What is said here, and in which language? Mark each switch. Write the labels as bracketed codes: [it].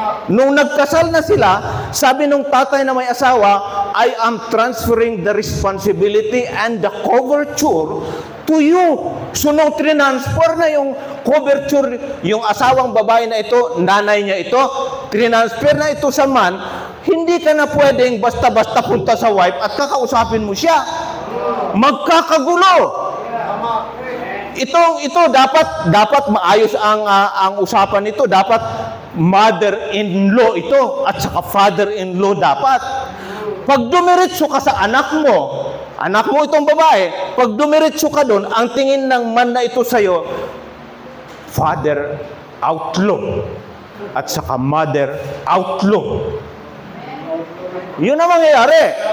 [tl] Nung nagkasal na sila, sabi nung tatay na may asawa, [en] I am transferring the responsibility and the coverture to you. [tl] So nung transfer na yung coverture, yung asawang babae na ito, nanay niya ito, transfer na ito sa man, hindi ka na pwedeng basta-basta punta sa wife at kakausapin mo siya. Magkakagulo. Ito dapat maayos ang usapan nito. Dapat mother-in-law ito at saka father-in-law dapat. Pag dumiretso ka sa anak mo itong babae, pag dumiretso ka doon, ang tingin ng man na ito sa'yo, father outlaw. at saka mother outlaw. Yun ang mangyayari.